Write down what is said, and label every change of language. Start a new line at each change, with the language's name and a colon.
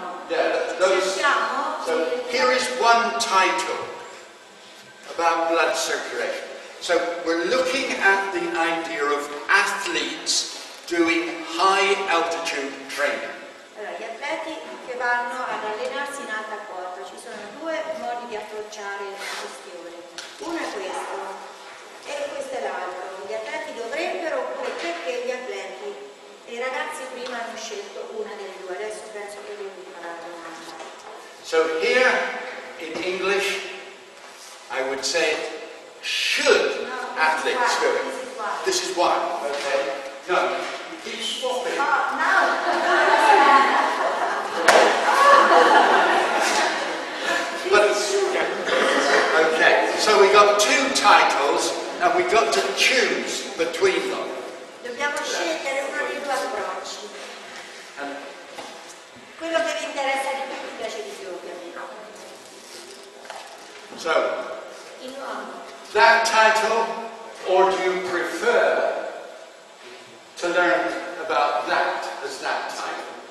English: Yeah, those. So here is one title about blood circulation. So we're looking at the idea of athletes doing high altitude training.
Italian: Allora, gli atleti che vanno ad allenarsi in alta quota, ci sono due modi di approcciare la questione. Uno è questo e questo è l'altro. Gli atleti dovrebbero oppure perché gli atleti e i ragazzi prima hanno scelto una delle due. Adesso penso che devo imparare la domanda.
English: So here in English, I would say, should athletes do it? This is why. Okay. No, you keep swapping. But, okay, so we got two titles and we got to choose between them.
Italian: Dobbiamo scegliere uno dei due approcci. Quello che vi interessa di più, vi piace di più, ovviamente.
English: So,
Italian: In nuovo.
English: that title, or do you prefer to learn about that as that title?